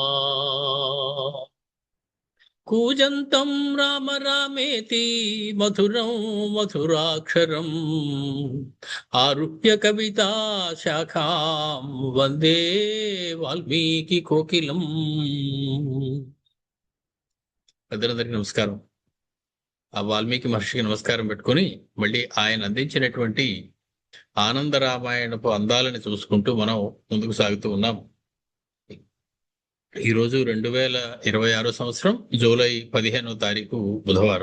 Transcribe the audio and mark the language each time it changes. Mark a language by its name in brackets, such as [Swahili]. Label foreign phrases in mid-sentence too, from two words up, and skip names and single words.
[Sanskrit] कूजन्तं राम रामेति मधुरं मधुराक्षरम् आरुह्य कविता शाखां वन्दे वाल्मीकि कोकिलम्. [Telugu] అందరికీ నమస్కారం. ఆ వాల్మీకి మహర్షికి నమస్కారం పెట్టుకొని మళ్ళీ ఆయన అందించినటువంటి ఆనంద రామాయణపు అందాలని చూసుకుంటూ మనం ముందుకు సాగుతూ ఉన్నాం. ఈరోజు 2026 సంవత్సరం జూలై 15వ తారీఖు బుధవారం.